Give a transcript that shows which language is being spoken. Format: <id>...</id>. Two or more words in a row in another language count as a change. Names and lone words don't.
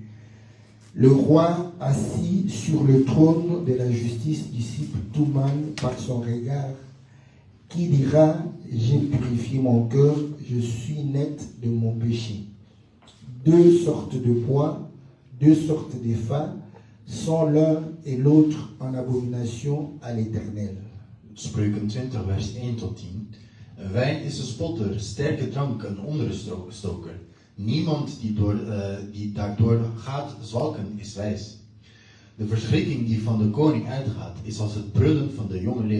<fr>Le roi assis sur le trône de la justice dissipe tout mal par son regard. Qui dira, j'ai purifié mon cœur, je suis net de mon péché. Deux sortes de poids, deux sortes de fa sont l'un et l'autre en abomination à l'Éternel.</fr> <nl>Spreuken 20 vers 1 tot 10. Wijn is een spotter, sterke drank een onderstoker. Niemand die daardoor gaat zwalken is wijs. De verschrikking die van de koning uitgaat is als het brullen van de jonge leeuw.</nl>